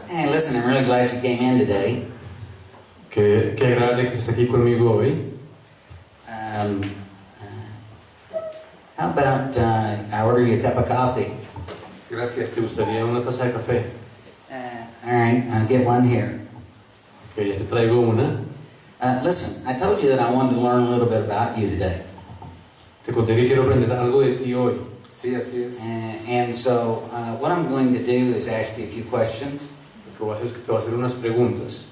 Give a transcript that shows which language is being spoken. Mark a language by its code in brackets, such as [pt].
[en] Hey, listen, I'm really glad you came in today. [es] Qué agradable que estés aquí conmigo hoy. [en] Um, how about I order you a cup of coffee? [es] Gracias. ¿Te gustaría una taza de café? [en] All right, I'll get one here. [es] Ok, ya te traigo una. [en] Listen, I told you that I wanted to learn a little bit about you today. [es] Te conté que quiero aprender algo de ti hoy. Sí, así es. [en] And so what I'm going to do is ask you a few questions. [es] Lo que voy a hacer es que te voy a hacer unas preguntas.